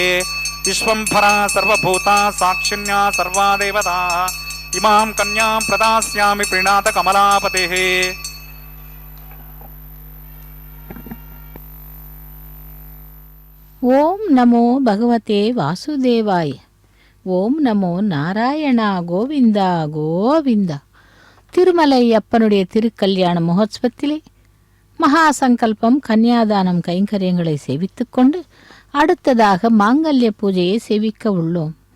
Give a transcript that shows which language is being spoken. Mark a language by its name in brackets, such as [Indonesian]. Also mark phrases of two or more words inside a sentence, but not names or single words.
[Sanskrit] विश्वंभरा सर्वभूता साक्षिण्या सर्वा देवताः इमां कन्यां प्रदास्यामि प्रीणात कमलापतेः। ओम् नमो भगवते वासुदेवाय. ओम् नमो नारायणा गोविन्दा गोविन्दा. [Tamil] திருமலை அப்பனுடைய திருக்கல்யாண மகோத்சவத்திலே மகா சங்கல்பம் கன்னியாதானம் கைங்கரியங்களை சேவித்துக்கொண்டு அடுத்ததாக மாங்கல்ய பூஜையை சேவிக்க உள்ளோம்.